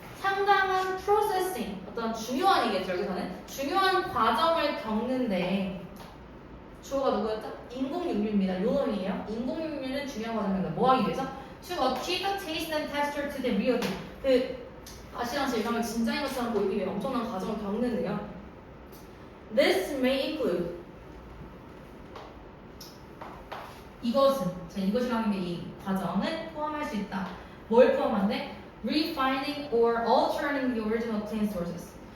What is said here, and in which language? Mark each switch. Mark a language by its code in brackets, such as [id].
[ko] 상당한 프로세싱, 어떤 중요한 얘기겠죠. 여기서는 중요한 과정을 겪는데 주어가 누구였죠? 인공육류입니다. 요 놈이에요. 인공육류는 중요한 과정입니다. 뭐 하기 위해서? [en] To achieve the taste and texture to the real thing. [ko] 그 가시랑 질감을 진짜인 것처럼 보이기 위해 엄청난 과정을 겪는데요. [en] This may include [ko] 이것은 이것이라는 게 이 과정은 포함할 수 있다. 뭘 포함한대? [en] Refining or altering the original clean sources.